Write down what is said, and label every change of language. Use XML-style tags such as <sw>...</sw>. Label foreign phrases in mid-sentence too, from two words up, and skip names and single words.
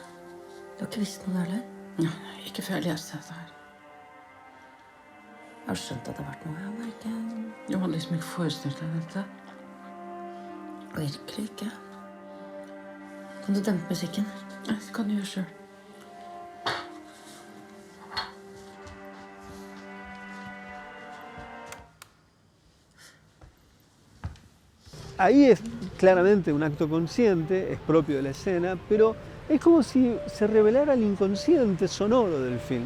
<no>Du har ikke visst noe heller? Ja, ikke før jeg leste dette her. Jeg har skjønt at det har vært noe, jeg bare ikke... Du hadde liksom ikke forestilt deg dette. Virkelig ikke. Kan du dempe musikken? Ja, det kan du gjøre selv.</no> <es>Ahí es claramente un acto consciente, es propio de la escena, pero es como si se revelara el inconsciente sonoro del film.</es>